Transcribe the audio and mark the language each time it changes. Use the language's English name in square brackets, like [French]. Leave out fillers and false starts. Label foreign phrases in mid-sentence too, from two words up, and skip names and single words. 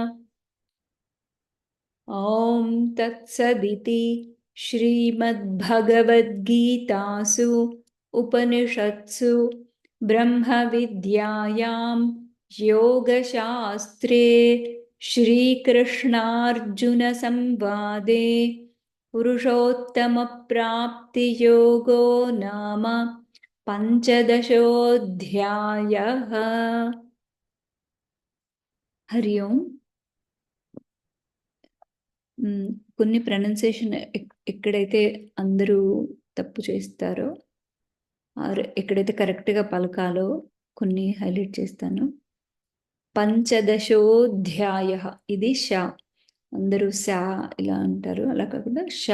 [Sanskrit] ॐ तत्सदिति श्रीमद्भगवद्गीतासु उपनिषत्सु ब्रह्मविद्यायां योगशास्त्रे श्रीकृष्णार्जुनसंवादे पुरुषोत्तमप्राप्तियोगो नाम पञ्चदशोऽध्यायः। हरि ओम्। [Telugu] కొన్ని ప్రొనౌన్సియేషన్ ఎక్కడైతే అందరూ తప్పు చేస్తారో ఆర్ ఎక్కడైతే కరెక్ట్గా పలకాలో కొన్ని హైలైట్ చేస్తాను. పంచదశోధ్యాయ ఇది షా, అందరూ శా ఇలా అంటారు, అలా కాకుండా షా.